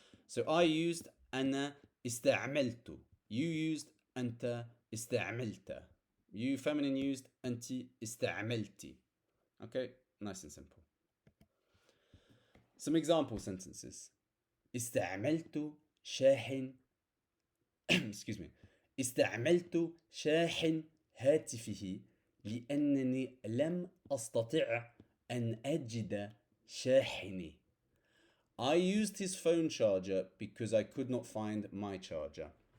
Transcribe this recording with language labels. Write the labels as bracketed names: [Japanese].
[English] So I used [Arabic] أنا استعملت. [English] You used [Arabic] أنت استعملت. [English] You feminine used [Arabic] أنت استعملتي. [English] Okay, nice and simple. Some example sentences. [Arabic] استعملت شاحن [English] excuse me. [Arabic] استعملت شاحن هاتفه لأنني لم أستطع أن أجد شاحني. [English] I used his phone charger because I could not find my charger.